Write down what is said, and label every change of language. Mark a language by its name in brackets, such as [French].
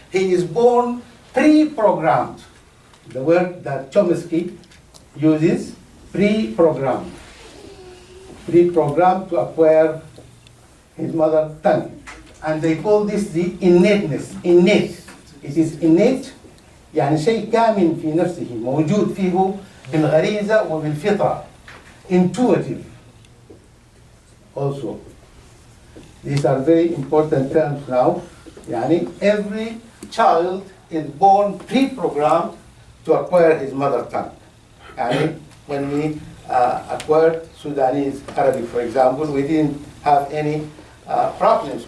[English] He is born pre-programmed. The word that Chomsky uses, pre-programmed. Pre-programmed to acquire his mother tongue. And they call this the innateness. Innate. It is innate. [Arabic] يعني شيء كامن في نفسه موجود فيه بالغريزة وبالفطرة. [English] Intuitive. Also. These are very important terms now. يعني every child is born pre-programmed to acquire his mother tongue. يعني when we acquired Sudanese Arabic, for example, we didn't have any problems.